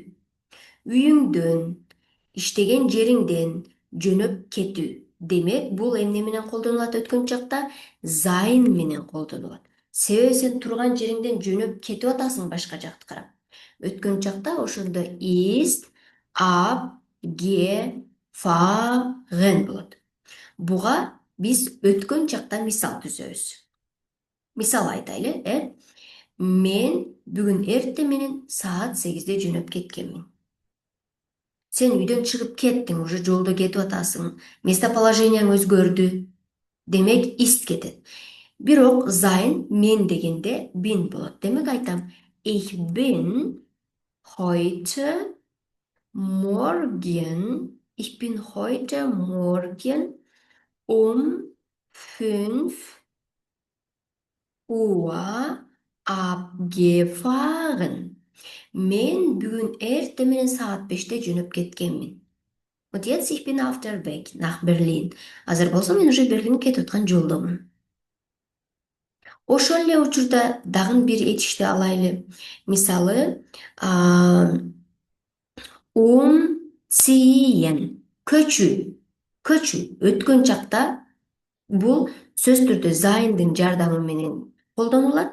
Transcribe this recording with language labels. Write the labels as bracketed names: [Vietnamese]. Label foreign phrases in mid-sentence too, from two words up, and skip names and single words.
[Kyrgyz] Үйүңдөн, иштеген жериңден жөнөп кетүү. Демек, бул эмне менен колдонулат өткөн чакта? Зайн менен колдонулат. Себеби сен турган жериңден жөнөп кетип атасың башка жакты карап. Өткөн чакта ошондо [German] ist abgefahren [Kyrgyz] болот. Буга биз өткөн чакта мисал түзөбүз. Мисал айтайлы, мен бүгүн эртең менен саат 8-де жөнөп кеткенмин. Сен үйдөн чыгып кеттиң, уже жолдо кетип атасың, местоположенияң өзгөрдү. Демек, ist кетет. Бирок зайн мен дегенде bin болот. Демек айтам, [German] ich bin heute Morgen um 5 Uhr abgefahren. [Kyrgyz] Men бүгүн эртең менен саат 5-те жөнөп кеткенмин. [German] Вот jetzt ich bin auf der Weg nach Berlin. [Kyrgyz] Азыр болсо мен уже Берлинге кетип аткан жолдомун. Ошол эле учурда дагы бир этишти алайлы. Мисалы, umziehen көчүү өткөн чакта бул сөз түрдө зайындын жардамы менен колдонулат.